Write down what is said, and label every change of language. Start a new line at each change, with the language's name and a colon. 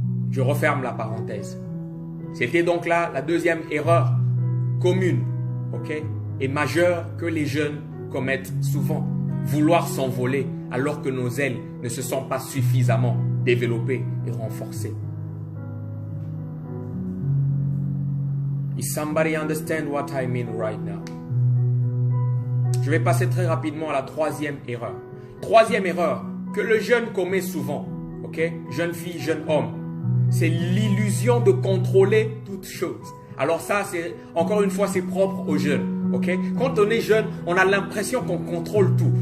French: Je referme la parenthèse. C'était donc là la deuxième erreur commune, et majeure que les jeunes commettent souvent. Vouloir s'envoler alors que nos ailes ne se sont pas suffisamment développées et renforcées.
English: Is somebody understand what I mean right now?
French: Je vais passer très rapidement à la troisième erreur. Troisième erreur que le jeune commet souvent, jeune fille, jeune homme, c'est l'illusion de contrôler toute chose. Alors ça, c'est encore une fois, c'est propre aux jeunes. Quand on est jeune, on a l'impression qu'on contrôle tout.